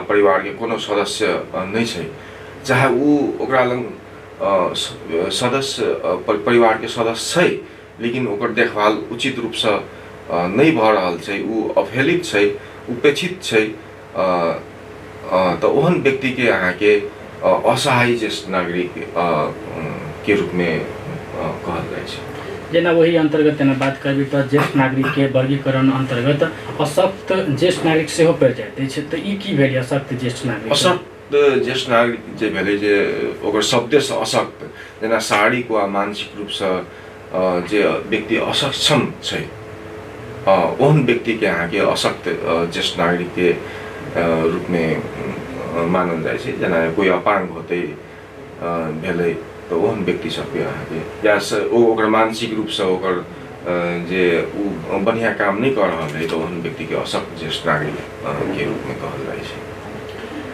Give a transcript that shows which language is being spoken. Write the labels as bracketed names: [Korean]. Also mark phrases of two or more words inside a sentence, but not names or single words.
[Maithili] परिवार के कोनो सदस्य नहीं छै चाहे उ ओकरा लग सदस्य परिवार के सदस्य छै लेकिन ओकर देखभाल उचित रूप से नहीं भ रहल छै उ अवहेलित छै उपेक्षित छै तो ओहन व्यक्ति के अहाँ के असहाय ज्येष्ठ नागरिक के रूप में कहल जाय छै। जेना वही अंतर्गत जेना बात करबी तो ज्येष्ठ नागरिक के वर्गीकरण अंतर्गत अशक्त ज्येष्ठ नागरिक सेहो पड़ि जाइत छै। तो ई की भेल अशक्त ज्येष्ठ नागरिक? अशक्त ज्येष्ठ नागरिक जे भेलै जे ओकर शब्द से अशक्त जेना शारीरिक वा मानसिक रूप से जे व्यक्ति असक्षम छै ओहन व्यक्ति के अहाँ के अशक्त ज्येष्ठ नागरिक के रूप में मानल जाय छै। जेना कोई अपांग होते भेलै तो ओहन व्यक्ति सबके अहाँ के या ओकर मानसिक रूप से ओकर जे उ बढ़िया काम नहीं कर रहल है तो ओहन व्यक्ति के अशक्त ज्येष्ठ नागरिक के रूप में कहल जाय छै।